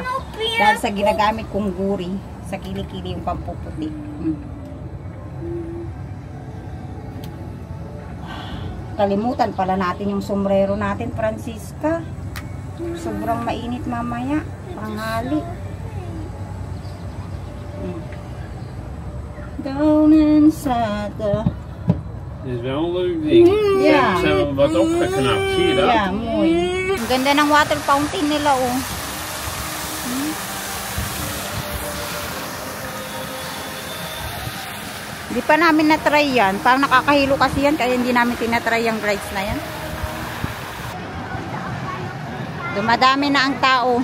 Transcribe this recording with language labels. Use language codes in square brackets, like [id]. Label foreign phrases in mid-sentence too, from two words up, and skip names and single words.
[tl] Dahil sa ginagamit kong guri. Sa kilikili yung pampuputi. Kalimutan pala natin yung sombrero natin, Francisca. Sobrang mainit mamaya. Panghali. Daunan Sata. [nl] Dit is wel een leuk ding. Ja. Ze hebben wat opgeknapt, zie je dat? Ja, mooi. [tl] Ang ganda ng [en] water fountain [tl] nila, Hindi pa namin na-try yan. Parang nakakahilo kasi yan, kaya hindi namin tinatry yung rides na yan. Dumadami na ang tao.